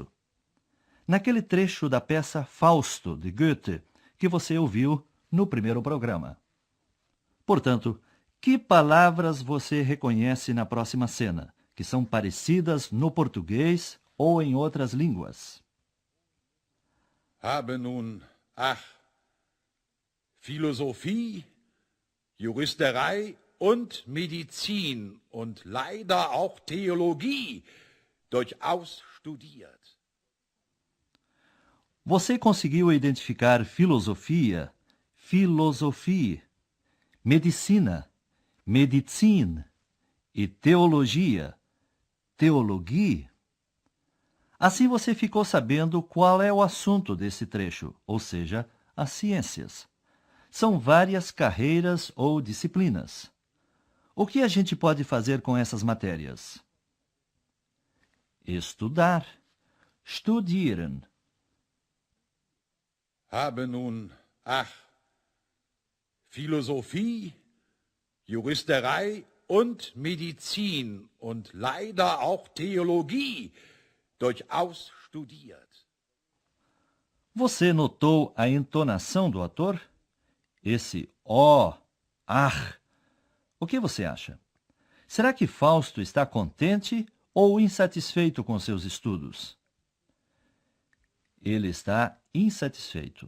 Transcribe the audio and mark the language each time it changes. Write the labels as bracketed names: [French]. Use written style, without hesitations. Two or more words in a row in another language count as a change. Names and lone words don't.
[Portuguese] Naquele trecho da peça Fausto, de Goethe, que você ouviu no primeiro programa. Portanto, que palavras você reconhece na próxima cena, que são parecidas no português ou em outras línguas? [German] Habe nun, ach, Philosophie, Juristerei und Medizin und leider auch Theologie durchaus studiert. [Portuguese] Você conseguiu identificar filosofia, filosofie, medicina, medicine e teologia, teologie? Assim você ficou sabendo qual é o assunto desse trecho, ou seja, as ciências. São várias carreiras ou disciplinas. O que a gente pode fazer com essas matérias? Estudar, [German] studieren. Habe nun, ach, Philosophie, Juristerei und Medizin und leider auch Theologie durchaus studiert. [Portuguese] Você notou a entonação do ator? Esse ó, ach. O que você acha? Será que Fausto está contente ou insatisfeito com seus estudos? Ele está insatisfeito.